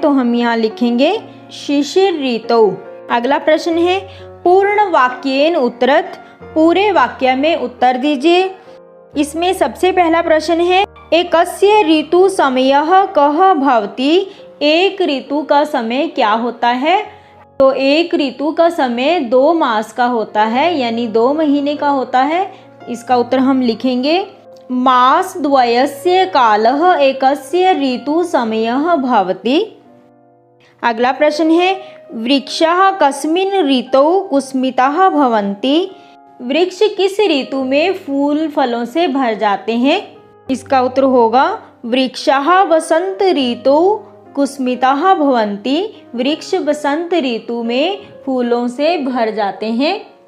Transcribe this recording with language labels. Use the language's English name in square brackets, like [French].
[Hindi] तो हम यहाँ लिखेंगे शिशिर ऋतौ। अगला प्रश्न है, [Sanskrit] पूर्ण वाक्येन उत्तरत, [Hindi] पूरे वाक्य में उत्तर दीजिए। इसमें सबसे पहला प्रश्न है, [Sanskrit] एकस्य ऋतु समयः कः भवति, [Hindi] एक ऋतु का समय क्या होता है। तो एक ऋतु का समय 2 मास का होता है, यानी 2 महीने का होता है। इसका उत्तर हम लिखेंगे [Sanskrit] मास द्वयस्य कालः एकस्य ऋतु समयः भवति। [Hindi] अगला प्रश्न है, [Sanskrit] वृक्षः कस्मिन् ऋतौ कुस्मिताः भवन्ति, [Hindi] वृक्ष किस ऋतु में फूल फलों से भर जाते हैं। इसका उत्तर होगा [Sanskrit] वृक्षः वसंत ऋतौ कुस्मिताः भवन्ति, [Hindi] वृक्ष बसंत ऋतु में फूलों से भर जाते हैं।